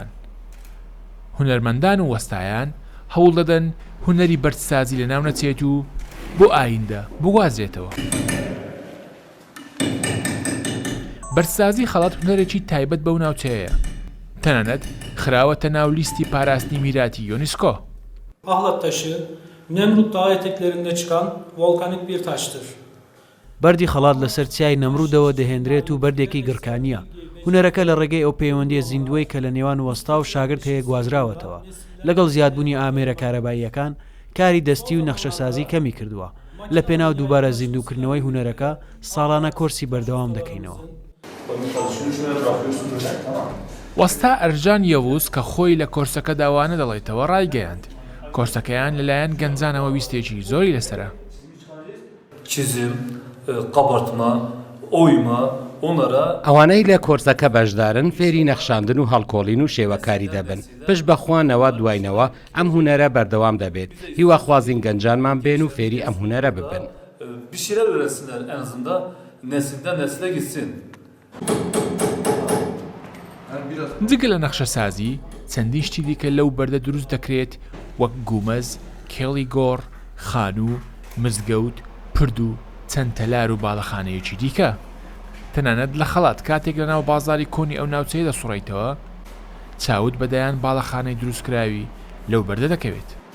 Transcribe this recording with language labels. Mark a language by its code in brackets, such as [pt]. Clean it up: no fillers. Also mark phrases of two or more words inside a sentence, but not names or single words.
[ckb] هونەرمەندان و وەستایان هەوڵ دەدەن هوەری بەرسازی لە ناو نەچێت و بۆ ئایندە بگوازێتەوە. بەرسازی خەڵات هوەرێکی تایبەت بەو ناوچەیە، تەنانەت خراوەتە ناو لیستی پاراستنی میراتی یۆنسکۆ. [tr] Ahlat taşı, Nemrut Dağı eteklerinde çıkan volkanik bir taştır. [ckb] بەردی خەڵات لەسەر چای نەمرودەوە دەهێنرێت و بەردێکی گڕکانیە. هونەرەکە لە ڕێگەی ئەو پەیوەندیە زیندوەی کە لە نێوان وەستا و شاگرد هەیە گوازراوەتەوە. لەگەڵ زیادبوونی ئامێرە کارەباییەکان کاری دەستی و نەخشەسازی کەمی کردووە. لە پێناو دووبارە زیندووکردنەوەی هونەرەکە ساڵانە کۆرسی بەردەوام دەکەینەوە. وەستا ئەرژان یەووس کە خۆی لە کۆرسەکە داوانە دەڵێتەوە ڕایگەیاند. کۆرسەکەیان لەلایەن گەنجانەوە ویستێکی زۆری لەسرە. [tr] Çizim, kabartma, oyma, onlara [ckb] ئەوانەی لە کۆرسەکە بەشدارن فێری نەخشاندن و هەڵکۆڵین و شێوەکاری دەبن. پشت بەخواانەوە دوایینەوە ئەم هونەرە بەردەوام دەبێت. هیوا خوازین گەنجانمان بێن و فێری ئەم هونەرە ببن. [tr] bir şeyler öğretsinler en azından nesilden nesile gitsin. [ckb] جگە لە نەخشەسازی چەندی شتی دیکە لەو بەردە دروست دەکرێت وەک گومەز، کێڵی گۆڕ، خانوو، مزگەوت، پرد و چەند تەلار و باڵەخانەیەکی دیکە. تەنانەت لە خەڵات کاتێک لە ناو بازاری کۆنی ئەو ناوچەیە دەسوڕیتەوە چاوت بەدایان باڵەخانەی دروستکراوی لەو بەردە دەکەوێت.